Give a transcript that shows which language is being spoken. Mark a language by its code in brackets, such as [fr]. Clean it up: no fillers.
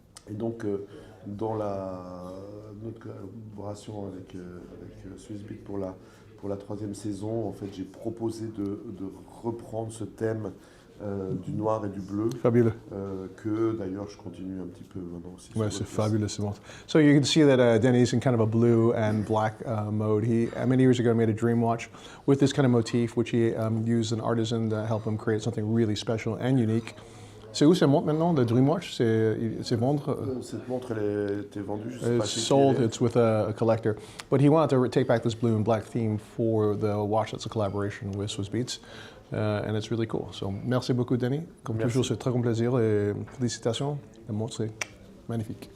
[fr] Et donc, dans notre collaboration avec Swissbeat pour la troisième saison, en fait, j'ai proposé de reprendre ce thème du noir et du bleu. Fabuleux. Que d'ailleurs, je continue un petit peu maintenant aussi. Ouais, c'est fabuleux, ce montre. [en] So you can see that Denis in kind of a blue and black mode. He, many years ago, made a dream watch with this kind of motif, which he used an artisan to help him create something really special and unique. [fr] C'est où cette montre maintenant, le Dreamwatch? C'est vendre? Cette montre, elle était vendue, je sais pas si [en] sold, it's with a collector. But he wanted to take back this blue and black theme for the watch that's a collaboration with Swiss Beats. And it's really cool. So, [fr] merci beaucoup, [en] Denis. [fr] Comme toujours, c'est très grand plaisir et félicitations. La montre, c'est magnifique.